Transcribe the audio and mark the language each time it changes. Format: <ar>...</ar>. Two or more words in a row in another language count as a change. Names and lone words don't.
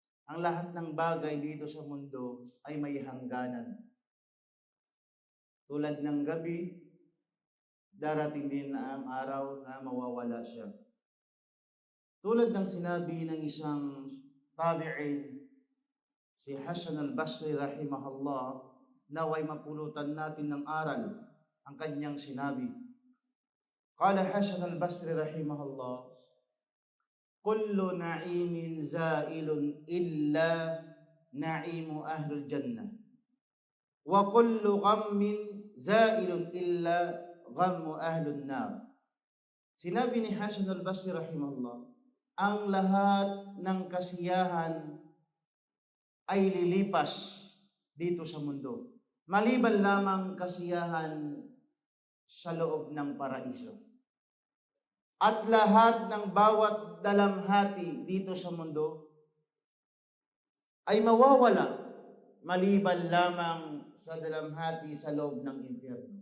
<tl>ang lahat ng bagay dito sa mundo ay may hangganan. Tulad ng gabi, darating din na ang araw na mawawala siya. Tulad ng sinabi ng isang tabi'in, si Hasan al-Basri rahimahullah, naway mapulutan natin ng aral ang kanyang sinabi.</tl> <ar>قال حسن البصري رحمه الله، كل نعيم زائل إلا نعيم أهل الجنة. وكل غم زائل إلا غم أهل النار.</ar> <tl>Sinabi ni Hasan al-Basri rahimahullah, ang lahat ng kasiyahan ay lilipas dito sa mundo, maliban lamang kasiyahan sa loob ng paraiso. At lahat ng bawat dalamhati dito sa mundo ay mawawala, maliban lamang sa dalamhati sa loob ng impyerno.</tl>